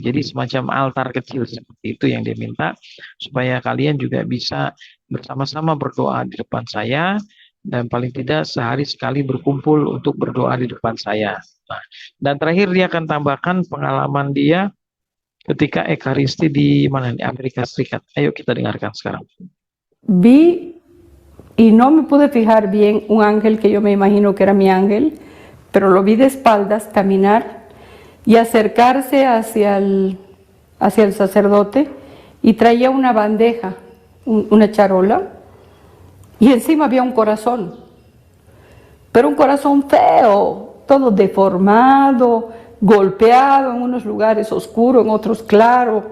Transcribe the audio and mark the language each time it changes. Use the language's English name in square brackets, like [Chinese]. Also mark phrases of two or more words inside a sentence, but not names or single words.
[Indonesian] Jadi semacam altar kecil seperti itu yang dia minta supaya kalian juga bisa bersama-sama berdoa di depan saya dan paling tidak sehari sekali berkumpul untuk berdoa di depan saya. Nah, dan terakhir dia akan tambahkan pengalaman dia ketika Ekaristi di mana di Amerika Serikat. Ayo kita dengarkan sekarang. [Spanish] Vi y no me pude fijar bien un ángel que yo me imagino que era mi ángel, pero lo vi de espaldas caminar y acercarse hacia el sacerdote y traía una bandeja, una charola, y encima había un corazón, pero un corazón feo, todo deformado, golpeado en unos lugares oscuro, en otros claro.